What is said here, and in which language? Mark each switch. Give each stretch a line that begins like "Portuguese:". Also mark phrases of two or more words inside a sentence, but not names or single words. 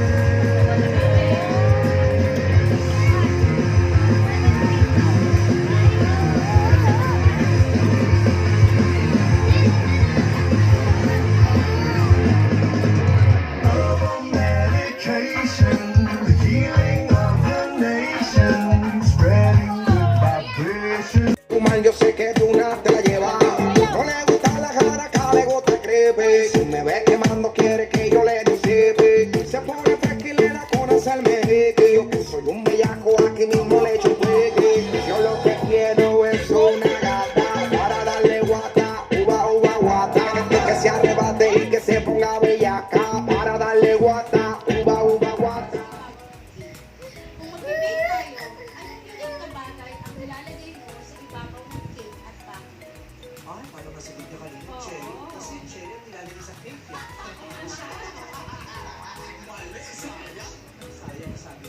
English: Herbal medication, the healing of the nation, spreading good vibrations. Man,
Spanish: yo sé que tú nada te la llevas. No le gusta la jaraca, le gusta el crepe. Si me ve quemando, quiere que yo le disipe. Se pone fresca y le da con hacerme jeque. Yo que soy un bellaco, aquí mismo le echo un peque. Yo lo que quiero es una gata para darle guata, uva, guata. Que se arrebate y que se ponga bellaca para darle guata, uva, guata.
Filipino: Kung mag-debate tayo, ano yung bagay ang nilalagay mo sa ibabaw ng cake at bakit? Ay, paano ba sabihin niya kanina? Oo. Cherry? Kasi cherry ang nilalagay sa cake eh. Mali, sayang. Sayang sabi.